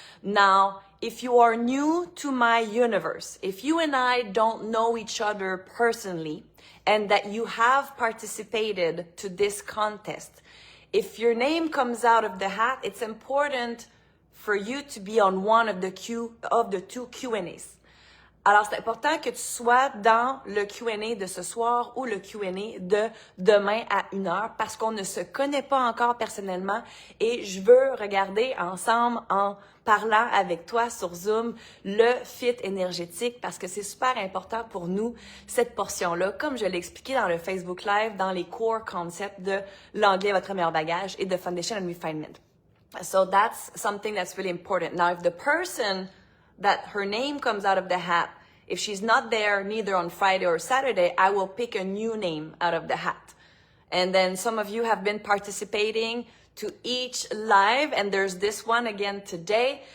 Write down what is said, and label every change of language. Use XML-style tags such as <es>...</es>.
<en>Now, if you are new to my universe, if you and I don't know each other personally, and that you have participated to this contest, if your name comes out of the hat, it's important for you to be on one of the two Q&As.</en> <fr>Alors, c'est important que tu sois dans le Q&A de ce soir ou le Q&A de demain à 1h, parce qu'on ne se connaît pas encore personnellement et je veux regarder ensemble en parlant avec toi sur Zoom le fit énergétique, parce que c'est super important pour nous, cette portion-là, comme je l'ai expliqué dans le Facebook Live, dans les core concepts de l'anglais, votre meilleur bagage, et de Foundation and Refinement.</fr> <en>So that's something that's really important. Now, if the person that her name comes out of the hat, if she's not there neither on Friday or Saturday, I will pick a new name out of the hat. And then some of you have been participating to each live, and there's this one again today.</en>